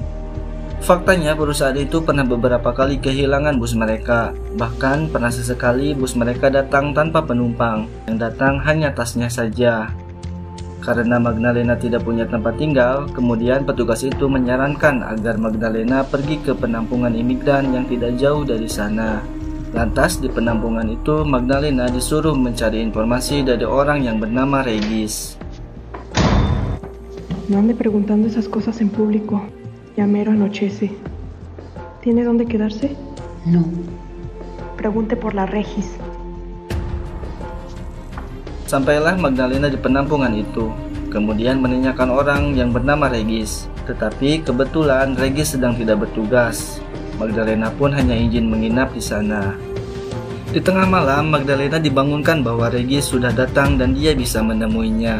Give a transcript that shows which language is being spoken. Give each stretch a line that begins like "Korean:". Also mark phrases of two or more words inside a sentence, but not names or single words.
Indonesian: Faktanya perusahaan itu pernah beberapa kali kehilangan bus mereka, bahkan pernah sesekali bus mereka datang tanpa penumpang, yang datang hanya tasnya saja. Karena Magdalena tidak punya tempat tinggal, kemudian petugas itu menyarankan agar Magdalena pergi ke penampungan imigran yang tidak jauh dari sana. Lantas di penampungan itu Magdalena disuruh mencari informasi dari orang yang bernama Regis.
Spanish: No ande preguntando esas cosas en público. Ya mero anochece. ¿Tiene dónde quedarse? No. Pregunte por la Regis.
Indonesian: Sampailah Magdalena di penampungan itu, kemudian menanyakan orang yang bernama Regis. Tetapi kebetulan Regis sedang tidak bertugas. Magdalena pun hanya izin menginap di sana. Di tengah malam, Magdalena dibangunkan bahwa Regis sudah datang dan dia bisa menemuinya.